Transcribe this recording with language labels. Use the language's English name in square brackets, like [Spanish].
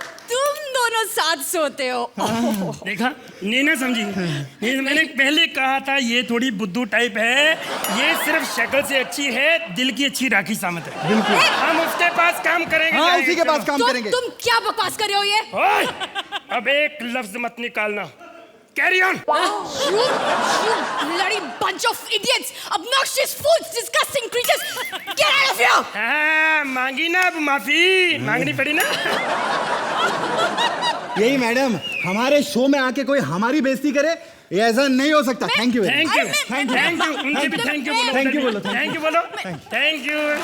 [Hindi] तुम दोनों साथ सोते हो। देखा, नीना समझी। मैंने पहले कहा था ये थोड़ी बुद्धू टाइप है, ये सिर्फ शक्ल से अच्छी है, दिल की अच्छी राखी सामत है। बिल्कुल। हम उसके पास काम करेंगे। हाँ, उसी के पास काम करेंगे। तुम क्या बकवास कर रहे हो ये? ओए, अब एक लफ्ज मत निकालना। [English] Carry on. You bloody bunch of idiots, obnoxious fools, disgusting creatures, get out of here! [Hindi] हाँ, मांगी ना अब माफी, मांगनी पड़ी ना। यही मैडम, हमारे शो में आके कोई हमारी बेइज्जती करे, ये ऐसा नहीं हो सकता। Thank you, thank you, thank you, उनसे भी थैंक यू बोलो। थैंक यू बोलो, थैंक यू बोलो, थैंक यू।